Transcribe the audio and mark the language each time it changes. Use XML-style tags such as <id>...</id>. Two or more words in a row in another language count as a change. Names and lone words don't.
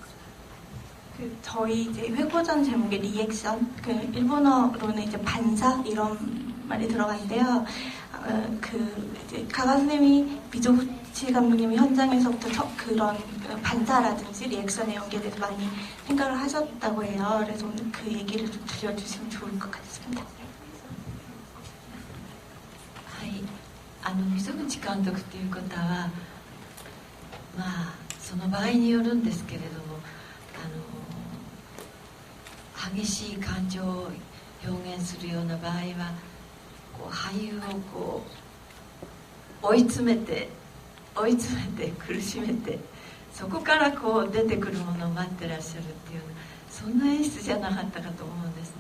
<ko>저희 이제 회고전 제목의 리액션, 일본어로는 이제 반사 이런 말이 들어가 있는데요. 이제 가가 선생님이 미조구치 감독님이 현장에서부터 그런 반사라든지 리액션의 연기에 대해서 많이 생각을 하셨다고 해요. 그래서 오늘 그 얘기를 좀 들려주시면 좋을 것 같습니다.</ko> <ja>はい、溝口監督という方は、その場合によるんですけれども、激しい感情を表現するような場合は俳優を追い詰めて苦しめて、そこから出てくるものを待ってらっしゃるっていう、そんな演出じゃなかったかと思うんですね。</ja>